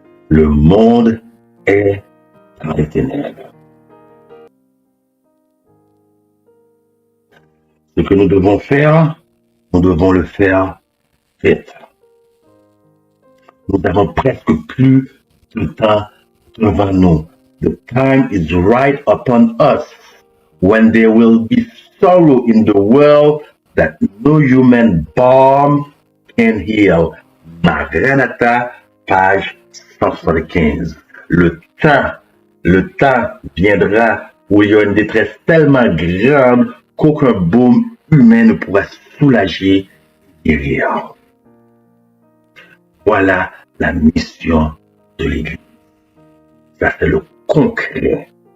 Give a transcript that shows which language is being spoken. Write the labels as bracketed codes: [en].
[fr] Le monde est dans les ténèbres. Ce que nous devons faire, nous devons le faire vite. Nous avons presque plus de temps devant nous. [en] The time is right upon us when there will be sorrow in the world that no human balm can heal. Maranatha, page 175. [fr] Le temps viendra où il y aura une détresse tellement grande qu'aucun baume humain ne pourra soulager et guérir. Voilà la mission de l'Église. Ça, c'est le concret.